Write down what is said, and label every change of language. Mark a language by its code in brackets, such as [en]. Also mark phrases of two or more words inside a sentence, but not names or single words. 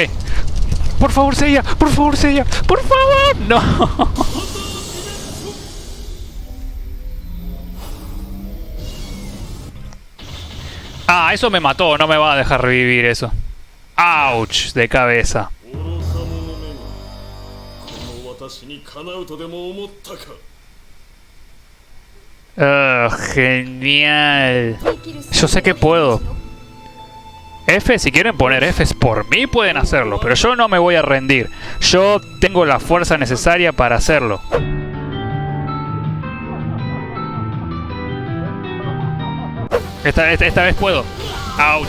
[es] Por favor, Seiya. Por favor. No. Ah, eso me mató. No me va a dejar revivir eso. Ouch, de cabeza. [ja] 私にかなうとでも思ったか。 [es] Genial. Yo sé que puedo. F, si quieren poner Fs por mí pueden hacerlo, pero yo no me voy a rendir. Yo tengo la fuerza necesaria para hacerlo. Esta vez puedo. Ouch.